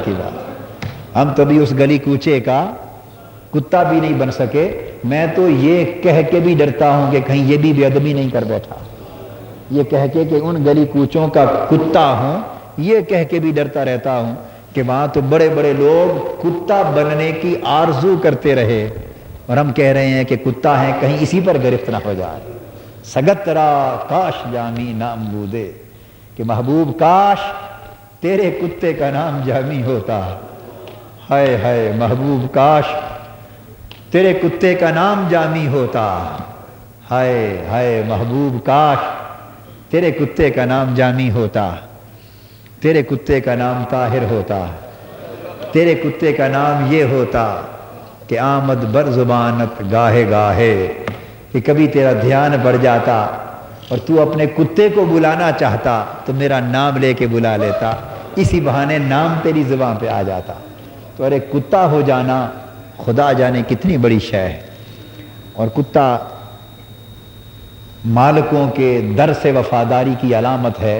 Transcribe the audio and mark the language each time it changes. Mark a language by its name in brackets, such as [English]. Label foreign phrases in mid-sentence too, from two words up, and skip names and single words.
[Urdu] کی بات، ہم تو ابھی اس گلی کوچے کا کتا بھی نہیں بن سکے، میں تو یہ کہہ کے بھی ڈرتا ہوں کہ کہیں یہ بھی بے ادبی نہیں کر بیٹھا، یہ کہہ کے کہ ان گلی کوچوں کا کتا ہوں، یہ کہہ کے بھی ڈرتا رہتا ہوں کہ وہاں تو بڑے بڑے لوگ کتا بننے کی آرزو کرتے رہے، اور ہم کہہ رہے ہیں کہ کتا ہیں، کہیں اسی پر گرفت نہ ہو جائے۔ [Persian] سگت را کاش جامی نام بودے، [Urdu] کہ محبوب کاش تیرے کتے کا نام جامی ہوتا، ہائے ہائے محبوب کاش تیرے کتے کا نام جامی ہوتا، ہائے ہائے محبوب کاش تیرے کتے کا نام جامی ہوتا، تیرے کتے کا نام طاہر ہوتا، تیرے کتے کا نام یہ ہوتا کہ [Persian] آمد بر زبانت گاہے گاہے، [Urdu] کہ کبھی تیرا دھیان بڑھ جاتا اور تو اپنے کتے کو بلانا چاہتا تو میرا نام لے کے بلا لیتا، اسی بہانے نام تیری زبان پہ آ جاتا۔ تو ارے کتا ہو جانا خدا جانے کتنی بڑی شے ہے، اور کتا مالکوں کے در سے وفاداری کی علامت ہے۔